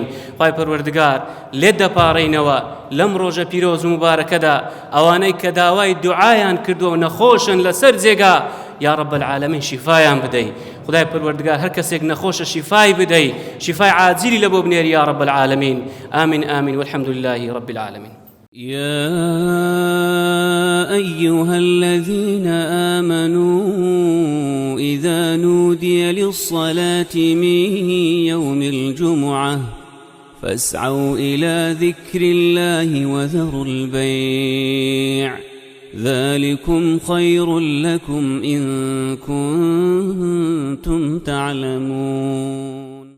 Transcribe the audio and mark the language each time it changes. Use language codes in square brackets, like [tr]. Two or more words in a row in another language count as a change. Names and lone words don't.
[ckb] خوای پەروەردگار لێت دەپاڕێینەوە لەم ڕۆژە پیرۆز و مبارەکەدا ئەوانەی کە داوای دوعایان کردووە و نەخۆشن لەسەر جێگا [ar] یا رب العالمین [ckb] شیفایان بدەی. خدای پەروەردگار هەر کەسێک نەخۆشە شیفای بدەی، شیفای عاجلی لە بۆ بنێری [ar] یا رب العالمین. آمین آمین والحمد لله رب العالمین. يا أيها الذين آمنوا إذا نودي للصلاة من يوم الجمعة فاسعوا إلى ذكر الله وذروا البيع ذلكم خير لكم إن كنتم تعلمون.